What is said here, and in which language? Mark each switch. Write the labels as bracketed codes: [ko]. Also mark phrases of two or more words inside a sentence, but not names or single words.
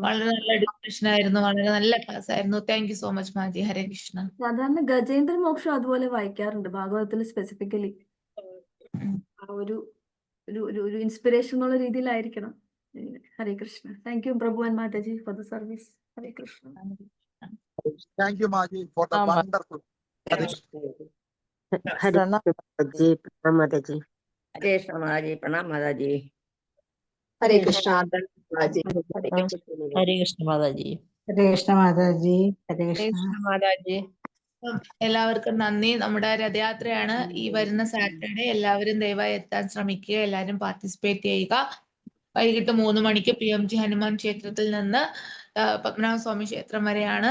[ml] വളരെ നല്ല ഡിസ്കഷൻ ആയിരുന്നു, വളരെ നല്ല ക്ലാസ് ആയിരുന്നു. [en] Thank you so much മാജി. ഹരേ കൃഷ്ണ. [ml] സാധാരണ ഗജേന്ദ്ര മോക്ഷം അതുപോലെ വായിക്കാറുണ്ട് ഭാഗവതത്തിൽ സ്പെസിഫിക്കലി. ആ ഒരു ഒരു ഇൻസ്പിറേഷൻ എന്നുള്ള രീതിയിലായിരിക്കണം. ഹരേ കൃഷ്ണ. [en] Thank you Prabhu and Mataji for the service. ഹരേ കൃഷ്ണ. Thank you, Maji, for the wonderful. [hi] हरे प्रणाम माताजी, प्रणाम माताजी। हरे कृष्ण महाराज, प्रणाम माताजी। हरे कृष्णा माताजी, हरे कृष्ण माताजी। [ml] ഹരേ കൃഷ്ണ മാതാജി. ഹരേ കൃഷ്ണ. [hi] माताजी। [ml] എല്ലാവർക്കും നന്ദി. നമ്മുടെ രഥയാത്രയാണ് ഈ വരുന്ന സാറ്റർഡേ. എല്ലാവരും ദയവായി എത്താൻ ശ്രമിക്കുക, എല്ലാവരും പാർട്ടിസിപ്പേറ്റ് ചെയ്യുക. വൈകിട്ട് 3 മണിക്ക് PMG ഹനുമാൻ ക്ഷേത്രത്തിൽ നിന്ന് പത്മനാഭസ്വാമി ക്ഷേത്രം വരെയാണ്.